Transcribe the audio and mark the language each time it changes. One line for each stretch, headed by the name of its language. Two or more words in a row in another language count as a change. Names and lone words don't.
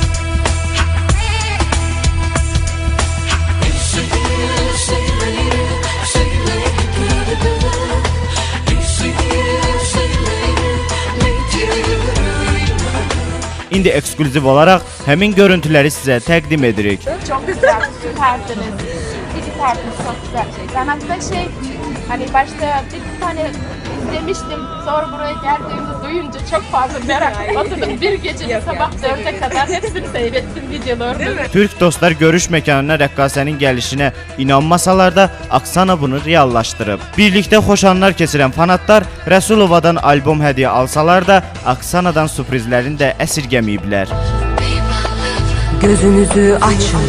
Azerbaijani: İndi eksklüziv olaraq həmin görüntüləri sizə təqdim edirik.
Turkish: Çok güzel, süperdiniz. Süperdiniz, çok güzel. Ben hatta hani başta bir tane izlemiştim. Sonra buraya geldiğimde duyunca çok fazla merak oturdum. Bir gece sabah 4'e kadar hepsini seyrettim videolarını.
Azerbaijani: Türk dostlar görüş məkanına rəqqasənin gəlişinə inanmasalar da Aksana bunu reallaşdırıb. Birlikdə xoş anlar keçirən fanatlar Rəsulovadan albom hədiyyə alsalar da Aksanadan sürprizlərini də əsirgəməyiblər. Gözünüzü açın.